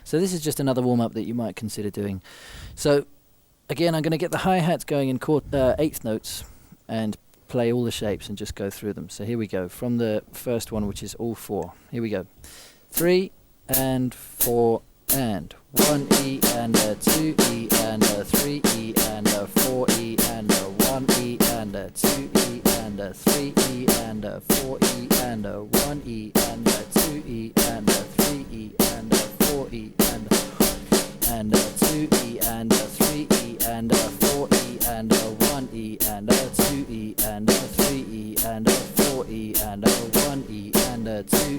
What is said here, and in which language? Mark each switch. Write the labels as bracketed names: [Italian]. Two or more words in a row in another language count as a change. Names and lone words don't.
[English] So this is just another warm-up that you might consider doing. So again, I'm going to get the hi-hats going in eighth notes and play all the shapes and just go through them. So here we go, from the first one, which is all four. Here we go. 3 and 4 and 1 E and a 2 E and a 3 E and a 4 E and a 1 E and a 2 E and a 3 E and a 4 E and a 1 E and a 2 E and a 3 E and a 4 E and a 2 E and a 3 E and a 4 E and a 1 E and a 2 E and a 3 E and a 4 E and a 1 E and a 2